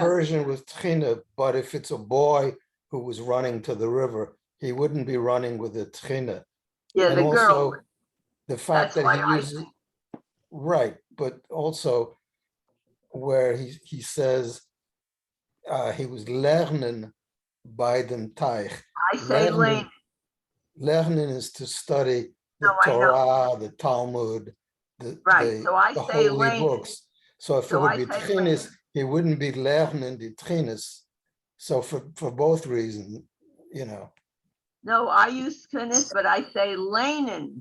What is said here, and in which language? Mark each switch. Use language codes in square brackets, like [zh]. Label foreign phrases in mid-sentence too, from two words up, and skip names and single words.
[en] version with Tchina, but if it's a boy who was running to the river, he wouldn't be running with a Tchina. Yeah, And the girl. also, the fact That's that why he I uses, right, but also where he says he was [yi] לערנען בײַ דעם טייך. [en] I say lane. Lernen is to study the No, I know. Torah, the Talmud, Right, so I the say holy lane. books. So if it So would I be say Tchinis, he wouldn't be lernen the Tchinis. So for both reasons, you know. No, I use Tchinis, but I say lanen.